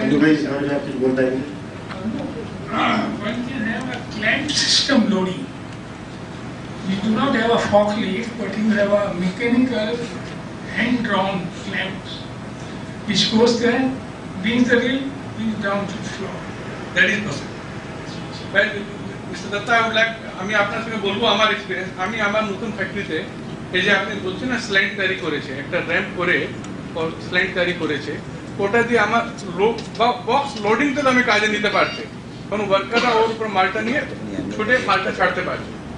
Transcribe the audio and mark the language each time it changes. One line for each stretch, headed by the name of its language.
Hindi: मंजू भाई, इस बारे में आप कुछ बोल पाएंगे?
English: When you have a clamped system loading, you do not have a forklift, but you have a mechanical hand-drawn clamps, which goes there, brings the reel, brings down to the floor. That is possible. But Mr.
Bangla: Datta,
English: I would like,
Bangla: আমি আপনার সঙ্গে বলবো আমার experience. আমি আমার নতুন ফ্যাক্টরিতে এই যে আপনি বলছেন না স্ল্যান্ট তৈরি করেছে, একটা র্যাম্প করে স্ল্যান্ট তৈরি করেছে, ওটা দিয়ে আমার বক্স লোডিং তো আমি কাজে নিতে পারছি, কারণ ওয়ার্কাররা ওর উপর মালটা নিয়ে ছুটে মালটা ছাড়তে পারছে।